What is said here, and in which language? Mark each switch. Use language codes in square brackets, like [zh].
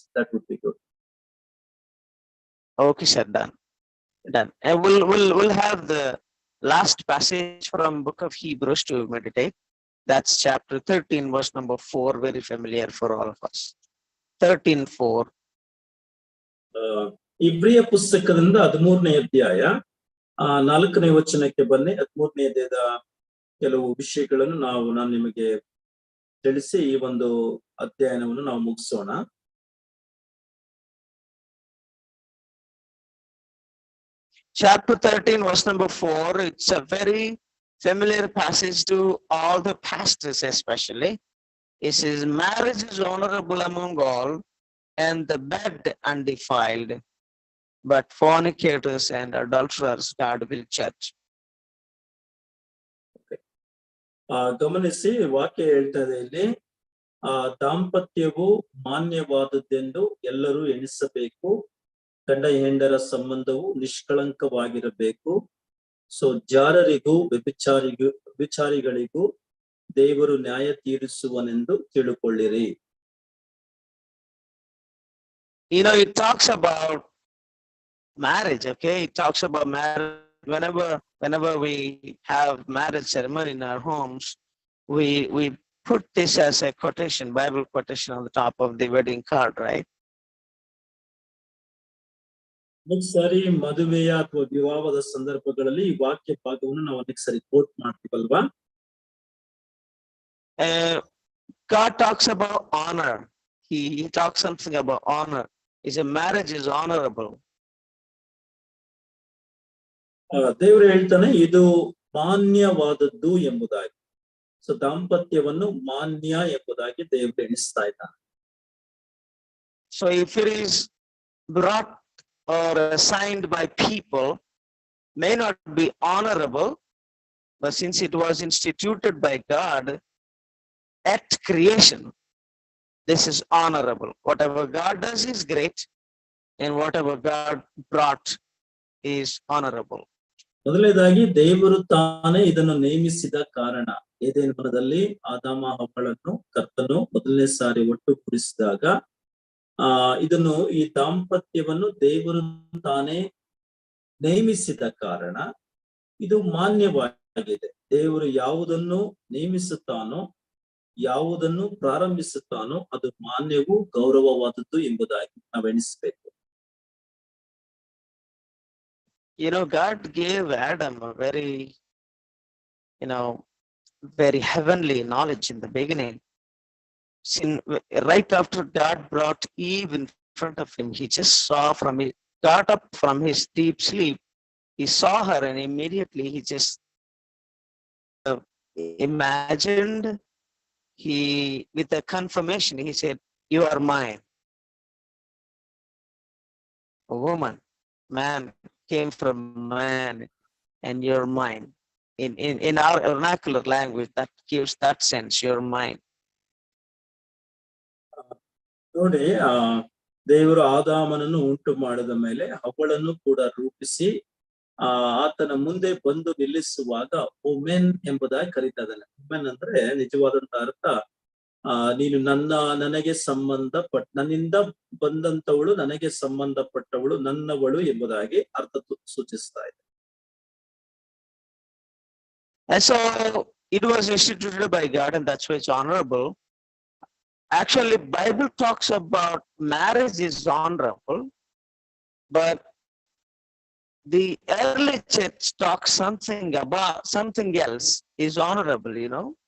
[en] That would be good. Okay, sir. Done. And we'll have the last passage from book of Hebrews to meditate. That's chapter 13, verse number 4, very familiar for all of us. 13:4. [kn] ಇಬ್ರಿಯ ಪುಸ್ತಕದಿಂದ 13ನೇ ಅಧ್ಯಾಯ 4ನೇ ವಚನಕ್ಕೆ ಬನ್ನಿ. 13ನೇ ಅಧ್ಯಾಯದ ಕೆಲವು ವಿಷಯಗಳನ್ನು ನಾನು ನಿಮಗೆ ತಿಳಿಸಿ ಈ ಒಂದು ಅಧ್ಯಯನವನ್ನು ನಾವು ಮುಗಿಸೋಣ. [en] Chapter 13, verse number 4. It's a very familiar passage to all the pastors, especially. It says, marriage is honorable among all, and the bed undefiled, but fornicators and adulterers God will judge. [kn] ಗಮನಿಸಿ, ವಾಕ್ಯ ಹೇಳ್ತಾ ಇದೆ ಇಲ್ಲಿ, ದಾಂಪತ್ಯವು ಮಾನ್ಯವಾದದ್ದೆಂದು ಎಲ್ಲರೂ ಎಣಿಸಬೇಕು, ಗಂಡ ಹೆಂಡರ ಸಂಬಂಧವು ನಿಷ್ಕಳಂಕವಾಗಿರಬೇಕು. So ಜಾರರಿಗೂ ವ್ಯಭಿಚಾರಿಗಳಿಗೂ ದೇವರು ನ್ಯಾಯ ತೀರಿಸುವನೆಂದು ತಿಳುಕೊಳ್ಳಿರಿ. [en] It talks about marriage, okay? It talks about marriage. Whenever we have marriage ceremony in our homes, we put this as a quotation, Bible quotation on the top of the wedding card, right? [kn] ಅನೇಕ ಸಾರಿ ಮದುವೆಯ ಅಥವಾ ವಿವಾಹದ ಸಂದರ್ಭಗಳಲ್ಲಿ ಈ ವಾಕ್ಯ ಭಾಗವನ್ನು ನಾವು ಅನೇಕ ಸಾರಿ coat ಮಾಡ್ತೀವಲ್ವಾ? [en] God talks about honor. He talks something about honor. He said marriage is honorable. [kn] ದೇವರು ಹೇಳ್ತಾನೆ ಇದು ಮಾನ್ಯವಾದದ್ದು ಎಂಬುದಾಗಿ. ಸೊ ದಾಂಪತ್ಯವನ್ನು ಮಾನ್ಯ ಎಂಬುದಾಗಿ ದೇವರು ಎಣಿಸ್ತಾ ಇದ್ದಾನೆ. [en] So if it is brought or assigned by people, may not be honorable, but since it was instituted by God at creation, this is honorable. Whatever God does is great, and whatever God brought is honorable. [kn] ಮೊದಲನೇದಾಗಿ ದೇವರು ತಾನೇ ಇದನ್ನು ನೇಮಿಸಿದ ಕಾರಣ, ಏದೇನ್ ವನದಲ್ಲಿ ಆದಾಮ ಹವ್ವಳನ್ನು ಕರ್ತನು ಮೊದಲನೇ ಸಾರಿ ಒಟ್ಟುಗೂಡಿಸಿದಾಗ ಇದನ್ನು ಈ ದಾಂಪತ್ಯವನ್ನು ದೇವರು ತಾನೇ ನೇಮಿಸಿದ ಕಾರಣ ಇದು ಮಾನ್ಯವಾಗಿ ಆಗಿದೆ. ದೇವರು ಯಾವುದನ್ನು ನೇಮಿಸುತ್ತಾನೋ, ಯಾವುದನ್ನು ಪ್ರಾರಂಭಿಸುತ್ತಾನೋ ಅದು ಮಾನ್ಯವೂ ಗೌರವವಾದದ್ದು ಎಂಬುದಾಗಿ ನಾವೆಣಿಸಬೇಕು. [en] God gave Adam a very, very heavenly knowledge in the beginning. Right after God brought Eve in front of him, he just got up from his deep sleep. He saw her and immediately he just imagined, with a confirmation, he said, "You are mine." A woman, man came from man, and you're mine. In our vernacular language, that gives that sense, you're mine. [kn] ನೋಡಿ, ದೇವರು ಆದಾಮನನ್ನು ಉಂಟು ಮಾಡಿದ ಮೇಲೆ ಅವಳನ್ನು ಕೂಡ ರೂಪಿಸಿ ಆತನ ಮುಂದೆ ಬಂದು ನಿಲ್ಲಿಸುವಾಗ ವುಮೆನ್ ಎಂಬುದಾಗಿ ಕರೀತಾ ಇದ್ದಾನೆ. ವುಮೆನ್ ಅಂದ್ರೆ ನಿಜವಾದಂತ ಅರ್ಥ, ನೀನು ನನಗೆ ನನ್ನಿಂದ ಬಂದಂತವಳು, ನನಗೆ ಸಂಬಂಧಪಟ್ಟವಳು, ನನ್ನವಳು ಎಂಬುದಾಗಿ ಅರ್ಥ ಸೂಚಿಸ್ತಾ ಇದೆ. [en] And so it was instituted by God, and that's why it's honorable. Actually, Bible talks about marriage is honorable, but the early church talks something else is honorable.